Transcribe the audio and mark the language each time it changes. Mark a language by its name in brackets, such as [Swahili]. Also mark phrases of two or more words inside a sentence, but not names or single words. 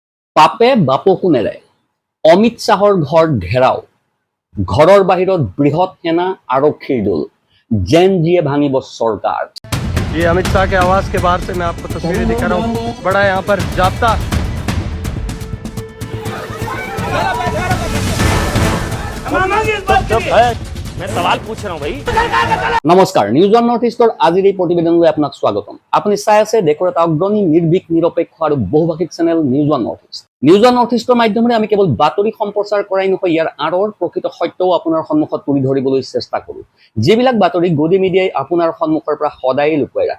[Assamese] পাপে বাপকো নেৰে অমিত শ্বাহৰ ঘৰ ঘেৰাও ঘৰৰ বাহিৰত বৃহৎ সেনা আৰক্ষীৰ দল জেন জিয়ে ভাঙিব চৰকাৰ [Hindi] ये अमित शाह के आवास के बाहर से मैं आपको तस्वीरें दिखा रहा हूँ। बड़ा यहाँ पर जाप्ता मैं सवाल पूछ रहा हूँ भाई। [Assamese] নমস্কাৰ নিউজ ওৱান নৰ্থ ইষ্টৰ আজিৰ এই প্ৰতিবেদনলৈ আপোনাক স্বাগতম। আপুনি চাই আছে দেশৰ এটা অগ্ৰণী নিৰ্ভীক নিৰপেক্ষ আৰু বহুভাষিক চেনেল নিউজ ওৱান নৰ্থ ইষ্ট। নিউজ ওৱান নৰ্থ ইষ্টৰ মাধ্যমেৰে আমি কেৱল বাতৰি সম্প্ৰচাৰ কৰাই নহয়, ইয়াৰ আঁৰৰ প্ৰকৃত সত্যও আপোনাৰ সন্মুখত তুলি ধৰিবলৈ চেষ্টা কৰোঁ, যিবিলাক বাতৰি গদি মিডিয়াই আপোনাৰ সন্মুখৰ পৰা সদায় লুকুৱাই ৰাখে।